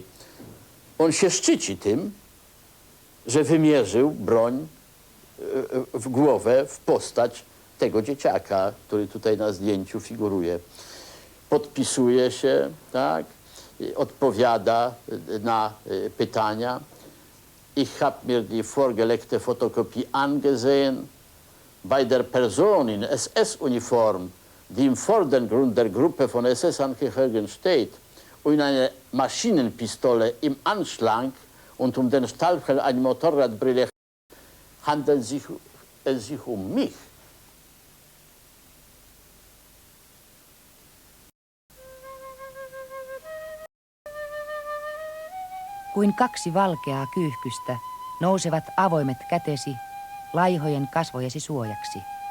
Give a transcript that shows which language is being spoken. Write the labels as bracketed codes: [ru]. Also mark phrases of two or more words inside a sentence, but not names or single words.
[pl] On się szczyci tym, że wymierzył broń w głowę, w postać tego dzieciaka, który tutaj na zdjęciu figuruje. Podpisuje się, tak, odpowiada na pytania. [de] Ich hab mir die vorgelegte Fotokopie angesehen. Bei der Person in SS-Uniform, die im Vordergrund der Gruppe von SS-Angehörigen steht, und eine Maschinenpistole im Anschlag und den Stahlhelm eine Motorradbrille, handelt es sich mich. [fi] Kuin kaksi valkeaa kyyhkystä nousevat avoimet kätesi laihojen kasvojesi suojaksi.